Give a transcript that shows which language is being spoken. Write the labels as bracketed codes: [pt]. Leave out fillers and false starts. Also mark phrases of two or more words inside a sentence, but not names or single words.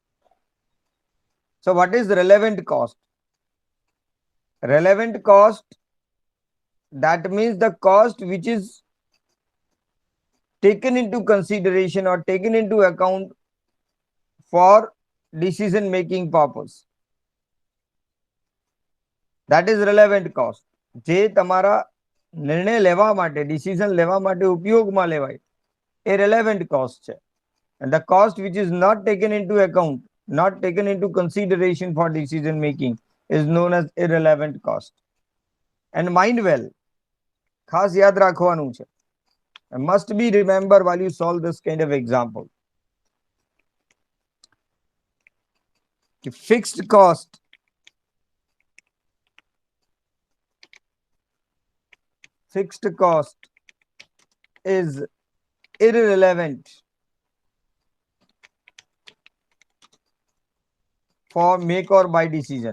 [en] So what is relevant cost? Relevant cost, that means the cost which is taken into consideration or taken into account for decision making purpose. That is relevant cost. [gu] જે તમારા નિર્ણય લેવા માટે, ડિસિઝન લેવા માટે ઉપયોગમાં લેવાય, એ [en] relevant cost [gu] છે. [en] And the cost which is not taken into account, not taken into consideration for decision making, is known as irrelevant cost. And mind well, [gu] ખાસ યાદ રાખવાનું છે. [en] Must be remember while you solve this kind of example. Fixed cost is irrelevant for make or buy decision.